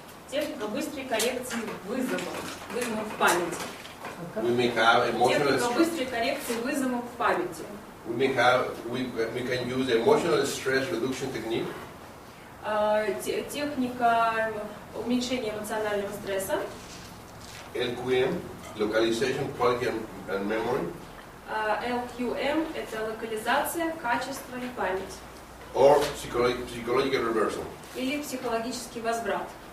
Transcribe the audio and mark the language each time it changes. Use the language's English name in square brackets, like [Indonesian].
[Russian] Техника быстрой коррекции вызовов в памяти. [English] We may have emotional. [Russian] Техника быстрой коррекции вызовов в памяти. [English] We can use emotional stress reduction technique. [Russian] Техника уменьшения эмоционального стресса. [English] LQM, localization, quality and memory. [Russian] LQM – это локализация, качество и память. [English] Or psychological reversal. [Russian] Или психологический возврат.